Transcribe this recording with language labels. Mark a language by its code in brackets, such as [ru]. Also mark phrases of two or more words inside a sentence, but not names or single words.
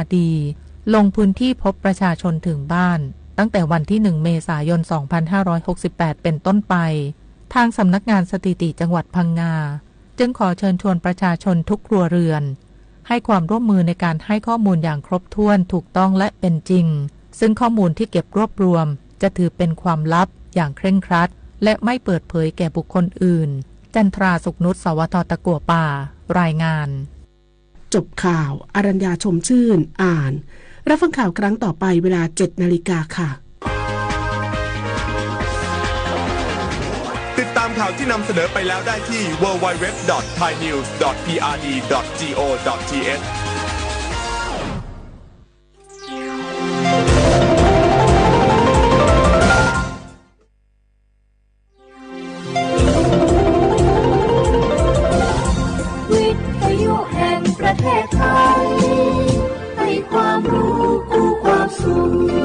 [th] ดีลงพื้นที่พบประชาชนถึงบ้านตั้งแต่วันที่1เมษายน 2568 เป็นต้นไปทางสำนักงานสถิติจังหวัดพังงาจึงขอเชิญชวนประชาชนทุกครัวเรือนให้ความร่วมมือในการให้ข้อมูลอย่างครบถ้วนถูกต้องและเป็นจริงซึ่งข้อมูลที่เก็บรวบรวมจะถือเป็นความลับอย่างเคร่งครัดและไม่เปิดเผยแก่บุคคลอื่นจันทราสุขนุชสวทตะกั่วป่ารายงาน จบข่าวอรัญญาชมชื่นอ่านรับฟังข่าวครั้งต่อไปเวลา 7 นาฬิกาค่ะ ติดตามข่าวที่นำเสนอไปแล้วได้ที่ www.thainews.prd.go.th วิทยุแห่งประเทศไทยให้ความรู้คู่ความสุข